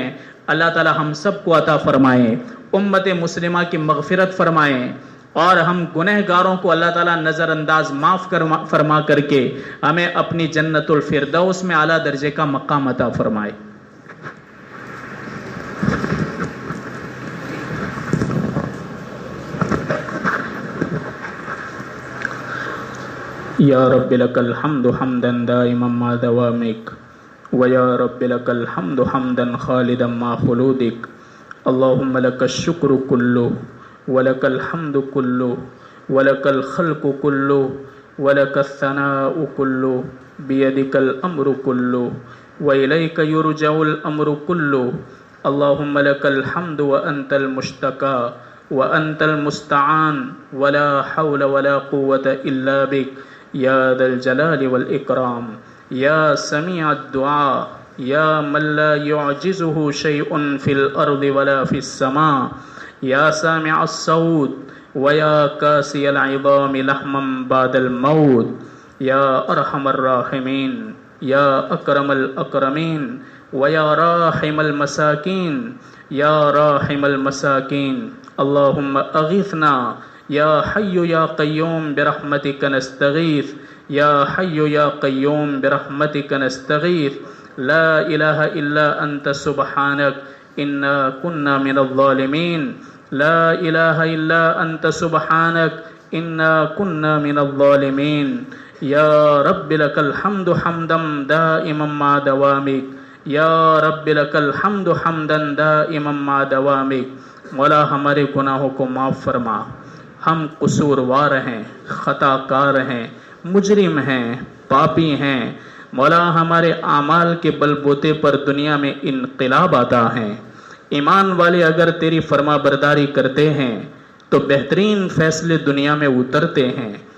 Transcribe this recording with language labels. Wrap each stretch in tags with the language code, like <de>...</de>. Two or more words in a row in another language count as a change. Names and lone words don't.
<ur>اللہ تعالی ہم سب کو عطا فرمائیں، امت مسلمہ کی مغفرت فرمائیں، اور ہم گنہگاروں کو اللہ تعالیٰ نظر انداز معاف فرما کر کے ہمیں اپنی جنت الفردوس میں اعلیٰ درجے کا مقام عطا فرمائے۔</ur> <ar>یا رب لک الحمد حمدا دائما ما دوامک، ویا رب لک الحمد حمدا خالدا ما خلودک، اللہم لک الشکر کلہ ولک الحمد کلہ ولک الخلق کلہ ولک الثناء کلہ بیدک الامر کلہ وإلیک یرجع الامر کلہ، اللہم لک الحمد وانت المشتکا وانت المستعان ولا حول ولا قوة الا بک یا ذا الجلال والاکرام، یا سمیع الدعاء، یا من لا يعجزه شیء فی الارض ولا فی السماء، یا سامع الصوت ویا کاسی العظام لحما بعد الموت، یا ارحم الراحمین، یا اکرم الاکرمین، ویا راحم المساکین، یا راحم المساکین، اللہم اغثنا یا حی یا قیوم برحمتک نستغیث، یا حی یا قیوم برحمتک نستغیث، لا الہ الا انت سبحانک انا کنا من الظالمین، لا الہ الا انت سبحانک انا کنا من الظالمین، یا رب لک الحمد حمدا دائما ما دوامک، یا رب لک الحمد حمدا دائما ما دوامک۔</ar> <ur>مولا ہمارے گناہوں کو معاف فرما، ہم قصوروار ہیں، خطا کار ہیں، مجرم ہیں، پاپی ہیں۔ مولا ہمارے اعمال کے بل بوتے پر دنیا میں انقلاب آتا ہے۔ ایمان والے اگر تیری فرما برداری کرتے ہیں تو بہترین فیصلے دنیا میں اترتے ہیں۔</ur>